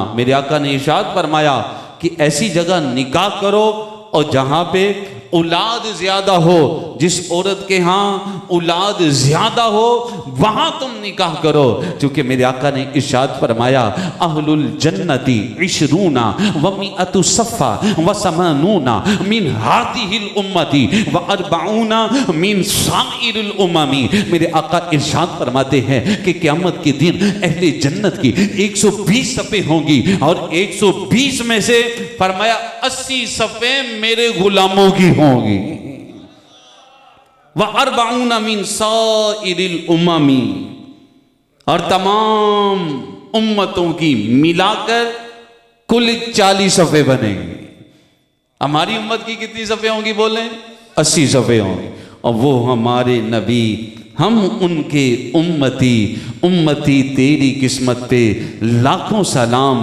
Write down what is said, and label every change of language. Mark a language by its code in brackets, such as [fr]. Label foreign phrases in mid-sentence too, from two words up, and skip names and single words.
[hi] मेरे आका ने इरशाद फरमाया कि ऐसी जगह निकाह करो और जहां पे औलाद ज्यादा हो, जिस औरत के यहाँ औलाद ज्यादा हो वहां तुम निकाह करो। क्योंकि मेरे आका ने इरशाद फरमाया [ar] أهل الجنة عشرون و مائة صف و ثمانون من هذه الأمة و أربعون من سائر الأمم. [hi] मेरे आका इरशाद फरमाते हैं कि क़यामत के दिन अहले जन्नत की 120 सफ़े होंगी और 120 में से फरमाया 80 सफ़े मेरे गुलामों की होगी। [ar] و أربعون من سائر الأمم, [hi] और तमाम उम्मतों की मिलाकर कुल 40 सफ़े बनेंगे। हमारी उम्मत की कितनी सफ़े होंगी बोले? 80 सफ़े होंगी। और वो हमारे नबी, हम उनके उम्मती, उम्मती तेरी किस्मत पे लाखों सलाम।